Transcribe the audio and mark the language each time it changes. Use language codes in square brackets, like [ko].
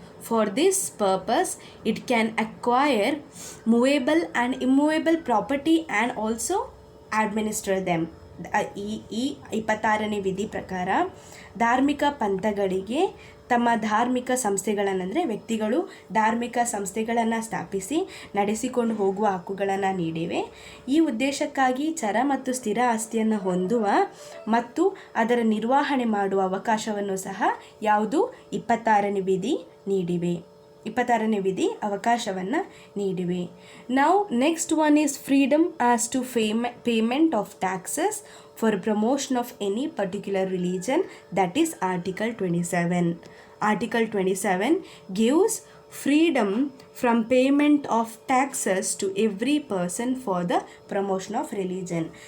[en] For this purpose, it can acquire movable and immovable property and also administer them. [kn] ಈ 26ನೇ ವಿಧಿ ಪ್ರಕಾರ ಧಾರ್ಮಿಕ ಪಂಥಗಳಿಗೆ ತಮ್ಮ ಧಾರ್ಮಿಕ ಸಂಸ್ಥೆಗಳನ್ನು, ಅಂದರೆ ವ್ಯಕ್ತಿಗಳು ಧಾರ್ಮಿಕ ಸಂಸ್ಥೆಗಳನ್ನು ಸ್ಥಾಪಿಸಿ ನಡೆಸಿಕೊಂಡು ಹೋಗುವ ಹಕ್ಕುಗಳನ್ನು ನೀಡಿವೆ. ಈ ಉದ್ದೇಶಕ್ಕಾಗಿ ಚರ ಮತ್ತು ಸ್ಥಿರ ಆಸ್ತಿಯನ್ನು ಹೊಂದುವ ಮತ್ತು ಅದರ ನಿರ್ವಹಣೆ ಮಾಡುವ ಅವಕಾಶವನ್ನು ಸಹ 26ನೇ ವಿಧಿ ನೀಡಿವೆ. 26ನೇ ವಿಧಿ ಅವಕಾಶವನ್ನು ನೀಡಿವೆ. [en] Now next one is freedom as to payment of taxes for promotion of any particular religion, that is Article 27. Article 27 gives freedom from payment of taxes to every person for the promotion of religion.